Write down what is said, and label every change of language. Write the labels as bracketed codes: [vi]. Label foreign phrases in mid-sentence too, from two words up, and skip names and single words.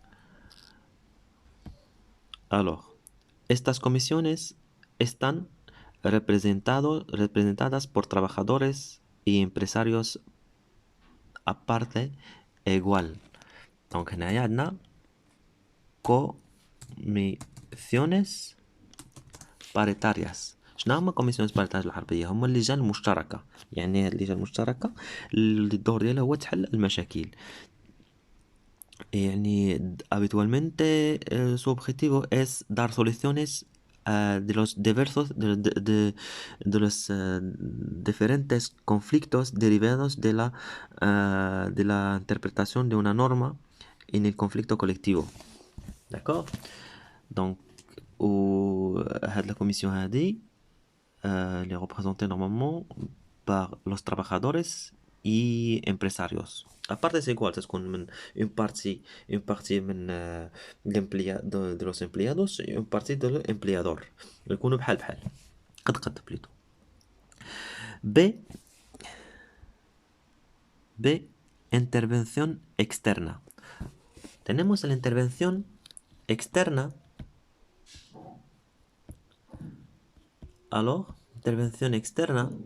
[es] Alors, estas comisiones están representadas por trabajadores y empresarios a parte igual. [ar] دونك هنايا عندنا [es] comisiones paritarias. [ar] شنو هما [es] comisiones paritarias [ar] بالعربية؟ هما اللجان المشتركة. يعني هاد اللجان المشتركة اللي الدور ديالها هو تحل المشاكل. [es] يعني habitualmente su objetivo es dar soluciones de los diversos de los diferentes conflictos derivados de la interpretación de una norma en el conflicto colectivo. [fr] D'accord? Donc, la commission هذه elle est représentée normalement par [es] los trabajadores y empresarios. Aparte c'est igual, [ar] تكون من [fr] une partie من [es] de los empleados [fr] et une partie de l'empleador. [ar] يكونوا بحال قد plutôt. [es] B, intervención externa. Tenemos la intervención externa. Alors, intervención externa.